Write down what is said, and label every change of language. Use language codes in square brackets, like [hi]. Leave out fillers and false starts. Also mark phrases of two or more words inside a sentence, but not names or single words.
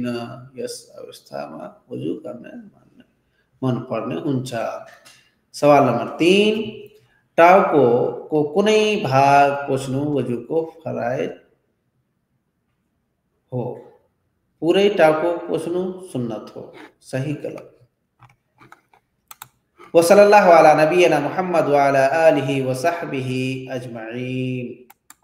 [ne] यस अवस्थामा वजु गर्न मन पर्ने हुन्छ। सवाल नंबर 3, टाउको कुनै भाग पोछ्नु वजुको फराइज हो, पूरै टाउको पोछ्नु सुन्नत हो। सही गलत? [ar] وصلى الله على نبينا محمد وعلى آله وصحبه أجمعين.